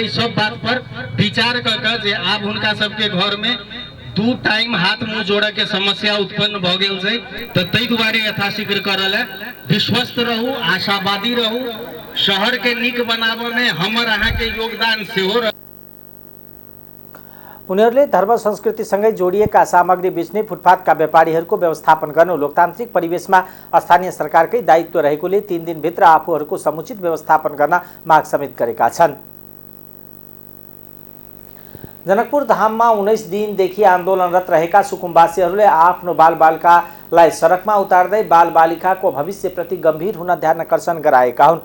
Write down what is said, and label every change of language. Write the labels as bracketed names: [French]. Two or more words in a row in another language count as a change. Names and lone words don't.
[Maithili] ई सब बात पर विचार कर जे आब उनका सबके घर में 2 टाइम हाथ मुंह जोड़े के समस्या उत्पन्न भ गेल छै। तो तै दुआरे यथाशीघ्र करल है विश्वस्त रहू, आशावादी रहू, शहर के नीक बनाबे में हमर अहाँ के योगदान सेहो रह। [Nepali] उनीहरूले धर्म संस्कृतिसँगै जोडिएका सामग्री बेच्ने फुटपाथका व्यापारीहरूको व्यवस्थापन गर्नु लोकतान्त्रिक परिवेशमा स्थानीय सरकारकै दायित्व रहेकोले 3 दिनभित्र आफूहरूको समुचित व्यवस्थापन गर्न माग समेत गरेका छन्। जनकपुर धाममा 19 दिनदेखि आन्दोलनरत रहेका सुकुम्बासीहरूले आफ्नो बालबालिकालाई सडकमा उतार्दै बालबालिकाको भविष्यप्रति गम्भीर हुन ध्यान आकर्षण गराएका हुन्।